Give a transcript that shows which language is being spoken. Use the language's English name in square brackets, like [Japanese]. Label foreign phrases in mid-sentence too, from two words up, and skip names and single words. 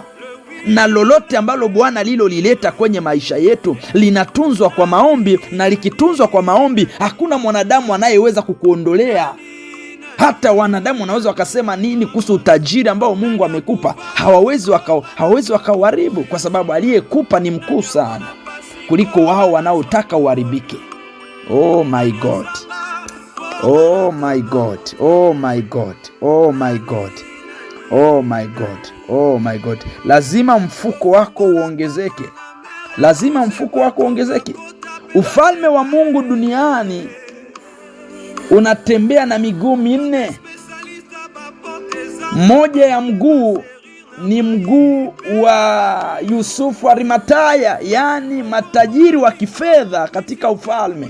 [Swahili] Na lolote ambalo Bwana lilileta kwenye maisha yetu linatunzwa kwa maombi, na likitunzwa kwa maombi hakuna mwanadamu anayeweza kukuondolea. Hata wanadamu wanaweza wakasema nini kuhusu utajiri ambao Mungu amekupa, hawawezi wakauharibu, kwa sababu aliyekupa ni mkuu sana kuliko wao wanaotaka uharibike. [English] Oh my God, oh my God, oh my God, oh my God, oh my God, oh my God. [Swahili] Lazima mfuko wako uongezeke, lazima mfuko wako uongezeke. Ufalme wa Mungu duniani unatembea na miguu minne. Moja ya mguu ni mguu wa Yusufu Arimataya, yani matajiri wa kifedha katika ufalme.